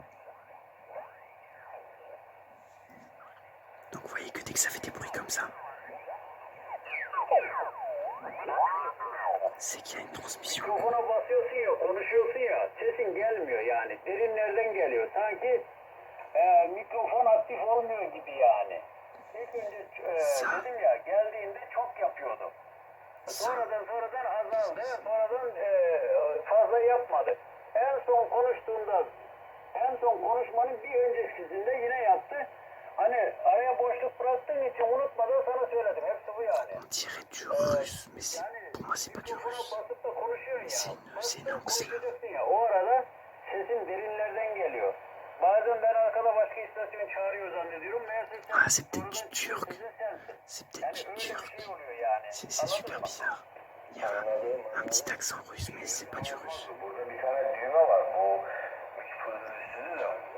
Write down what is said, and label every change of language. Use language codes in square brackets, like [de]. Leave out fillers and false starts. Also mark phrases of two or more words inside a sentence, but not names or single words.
[fr] Donc vous voyez que dès que ça fait des bruits comme ça, c'est qu'il y a une transmission. [tr] Mikrofona basıyorsun ya, konuşuyorsun ya, sesin gelmiyor yani. Derinlerden geliyor. Sanki mikrofon aktif olmuyor gibi yani. İlk önce dedim ya, geldiğinde çok yapıyordu. Sonradan azaldı, sonradan fazla yapmadı. En son konuşmanın bir öncesinde yine yaptı. Hani araya boşluk bıraktığın için unutmadan sana söyledim. Hepsi bu yani. [fr] On dirait du russe, mais pour moi c'est pas du [tr] Mikrofona [fr] russe. [tr] basıp da konuşuyorsun ya. [fr] C'est une langue slave. [tr] Konuşacaksın ya. O arada sesin derinlerden geliyor. Bazen ben arkada başka istasyon çağırıyor zannediyorum. Meğerse sen [fr] Ah, c'est peut-être [tr] oradan [fr] du turc. [tr] sesin sensin. [fr] C'est [tr] Yani [fr] peut-être du [tr] öyle bir [fr] turc. [tr] şey oluyor yani. [fr] C'est super bizarre. Il y a un petit accent russe, mais c'est pas du russe. [tr] Burada bir tane düğme var. Bu üstünde de.